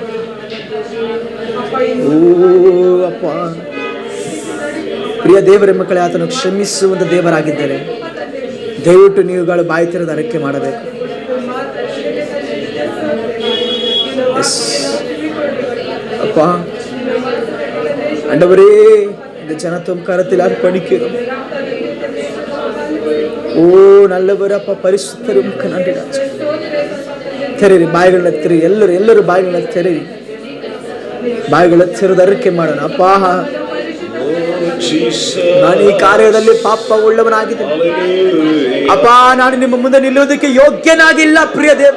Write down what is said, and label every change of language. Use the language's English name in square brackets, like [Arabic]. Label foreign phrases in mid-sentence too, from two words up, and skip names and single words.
[Kannada] ಓ ಅಪ್ಪ, ಪ್ರಿಯ ದೇವರ ಮಕ್ಕಳೇ, ಆತನು ಕ್ಷಮಿಸುವಂತ ದೇವರಾಗಿದ್ದಾರೆ. ದಯವಿಟ್ಟು ನೀವುಗಳು ಬಾಯಿ ತೆರೆದು ಅರಕೆ ಮಾಡಬೇಕು. [Tamil] அப்பா ஆண்டவரே, இந்த ஜனத்துவம் கரத்தில் அர்ப்பணிக்கிறோம். ஓ நல்லவரப்பா, பரிசுத்தரும் நன்றி ராஜ. [Kannada] ತೆರೆರಿ ಬಾಯಿಗಳನ್ನ ತೆರಿ, ಎಲ್ಲರೂ ಬಾಯಿಗಳನ್ನ ತೆರೆರಿ, ಬಾಯಿಗಳ ತೆರೆದು ಅರಿಕೆ ಮಾಡೋಣ. ಅಪ್ಪ, ನಾನು ಈ ಕಾರ್ಯದಲ್ಲಿ ಪಾಪ ಉಳ್ಳವನಾಗಿದ್ದೇನೆ ಅಪ್ಪ, ನಾನು ನಿಮ್ಮ ಮುಂದೆ ನಿಲ್ಲುವುದಕ್ಕೆ ಯೋಗ್ಯನಾಗಿಲ್ಲ ಪ್ರಿಯ ದೇವ.